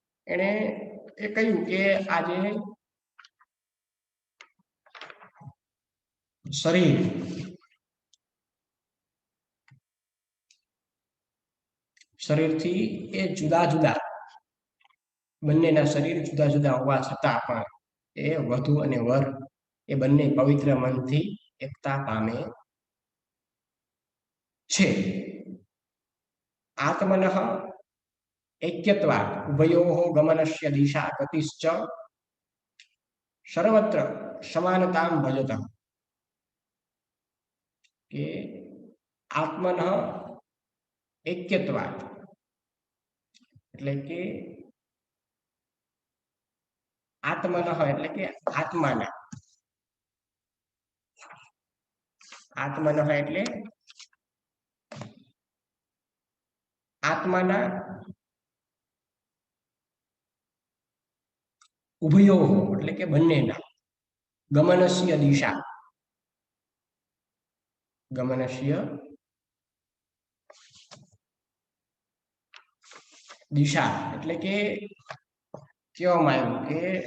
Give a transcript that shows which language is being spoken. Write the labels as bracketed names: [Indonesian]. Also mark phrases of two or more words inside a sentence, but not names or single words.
[Gujarati] એણે એ કહ્યું કે આજે શરીરથી એ જુદા જુદા બંનેના શરીર જુદા જુદા હોવા છતાં પણ એ વધુ અને વર એ બંને પવિત્ર મનથી એકતા પામે છે. [Sanskrit] આત્મનઃ ऐक्यत्वात् उभयोः गमनस्य दिशा गतिश्च सर्वत्र समानतां भजतः કે આત્મનઃ ऐक्यत्वात् [Gujarati] એટલે કે [Sanskrit] આત્મનઃ [Gujarati] એટલે કે આત્માના એટલે આત્માના ઉભયોઃ એટલે કે બંનેના [Sanskrit] ગમનસ્ય દિશા [Gujarati] એટલે કે કહેવામાં આવ્યું કે